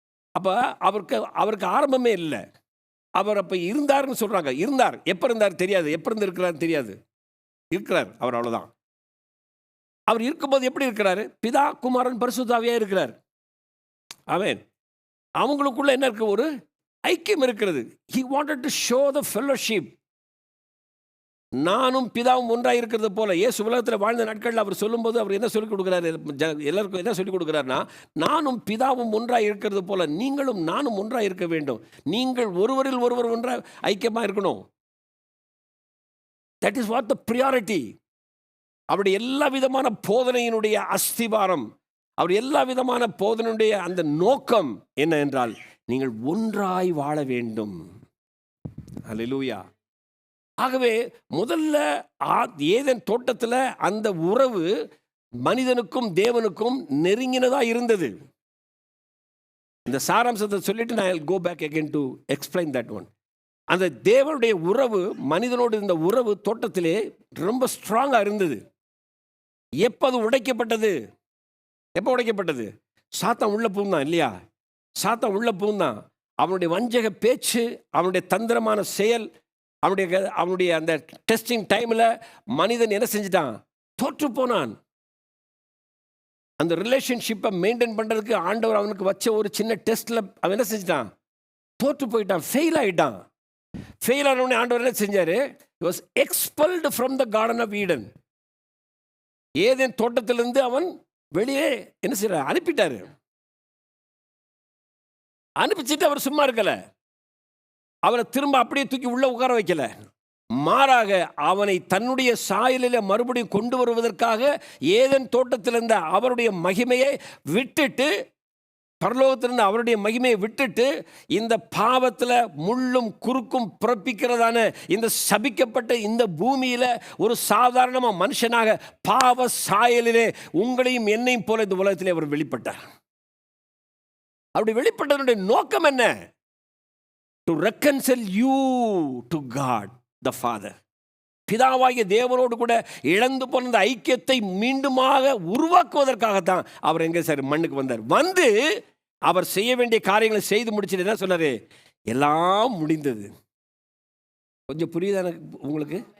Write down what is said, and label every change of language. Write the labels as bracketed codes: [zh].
[ta] அப்ப அவருக்கு ஆரம்பமே இல்லை. அவர் அப்ப இருந்தார்னு சொல்றாங்க. இருந்தார். எப்ப இருந்தார் தெரியாது. எப்ப இருந்து இருக்கிறார் தெரியாது. இருக்கிறார் அவர், அவ்வளவுதான். அவர் இருக்கும்போது எப்படி இருக்கிறாரு? பிதா, குமாரன், பரிசுத்த ஆவியா இருக்கிறார். ஆமென். அவங்களுக்குள்ள என்ன இருக்கு? ஒரு ஐக்கியம் இருக்கிறது. [en] He wanted to show the fellowship. [ta] நானும் பிதாவும் ஒன்றாக இருக்கிறது போல. இயேசு உலகத்தில் வாழ்ந்த நாட்களில் அவர் சொல்லும்போது அவர் என்ன சொல்லிக் கொடுக்குறாரு? எல்லாருக்கும் என்ன சொல்லிக் கொடுக்குறாருன்னா, நானும் பிதாவும் ஒன்றாக இருக்கிறது போல நீங்களும் நானும் ஒன்றாக இருக்க வேண்டும். நீங்கள் ஒருவரில் ஒருவர் ஒன்றாக ஐக்கியமாக இருக்கணும். [en] That is what the priority. [ta] அவருடைய எல்லா விதமான போதனையினுடைய அஸ்திவாரம், அவர் எல்லா விதமான போதனையுடைய அந்த நோக்கம் என்ன என்றால், நீங்கள் ஒன்றாய் வாழ வேண்டும். அல்லேலூயா. ஆகவே முதல்ல ஏதேன் தோட்டத்தில் அந்த உறவு மனிதனுக்கும் தேவனுக்கும் நெருங்கினதா இருந்தது. இந்த சாராம்சத்தை சொல்லிட்டு நான் [en] go back again to explain that one. [ta] அந்த தேவனுடைய உறவு, மனிதனோடு இருந்த உறவு தோட்டத்திலே ரொம்ப ஸ்ட்ராங்கா இருந்தது. எப்போ அது உடைக்கப்பட்டது? எப்போ உடைக்கப்பட்டது? சாத்தான் உள்ள பூந்தான் இல்லையா? சாத்தான் உள்ள பூந்தான். அவனுடைய வஞ்சக பேச்சு, அவனுடைய தந்திரமான செயல், அவனுடைய அந்த டெஸ்டிங் டைமில் மனிதன் என்ன செஞ்சிட்டான்? தோற்று போனான். அந்த ரிலேஷன்ஷிப்பை மெயின்டைன் பண்ணுறதுக்கு ஆண்டவர் அவனுக்கு வச்ச ஒரு சின்ன டெஸ்ட்டில் அவன் என்ன செஞ்சிட்டான்? தோற்று போயிட்டான், ஃபெயில் ஆகிட்டான். ஃபெயில் ஆனவனே ஆண்டவர் என்ன செஞ்சார்? [en] He was expelled from the Garden of Eden. [ta] Eden தோட்டத்திலிருந்து அவன் வெளியே என்ன செய்யறார்? அனுப்பிட்டாரு. அனுப்பிச்சிட்டு அவர் சும்மா இருக்கல. அவரை திரும்ப அப்படியே தூக்கி உள்ள உட்கார வைக்கல. மாறாக அவனை தன்னுடைய சாயலில் மறுபடியும் கொண்டு வருவதற்காக ஏதேன் தோட்டத்தில் இருந்த அவருடைய மகிமையை விட்டுட்டு, பரலோகத்திலிருந்து அவருடைய மகிமையை விட்டுட்டு, இந்த பாவத்தில் முள்ளும் குறுக்கும் பிறப்பிக்கிறதான இந்த சபிக்கப்பட்ட இந்த பூமியில் ஒரு சாதாரணமாக மனுஷனாக பாவ சாயலிலே உங்களையும் என்னையும் போல இந்த உலகத்திலே அவர் வெளிப்பட்டார். அப்படி வெளிப்பட்டதனுடைய நோக்கம் என்ன? [en] To reconcile you to God the Father. [ta] பிதாவாகிய தேவனோடு கூட இழந்து போன அந்த ஐக்கியத்தை மீண்டுமாக உருவாக்குவதற்காகத்தான் அவர் எங்கே சார் மண்ணுக்கு வந்தார். வந்து அவர் செய்ய வேண்டிய காரியங்களை செய்து முடிச்சுட்டு என்ன சொன்னாரு? எல்லாம் முடிந்தது. கொஞ்சம் புரியுதா உங்களுக்கு?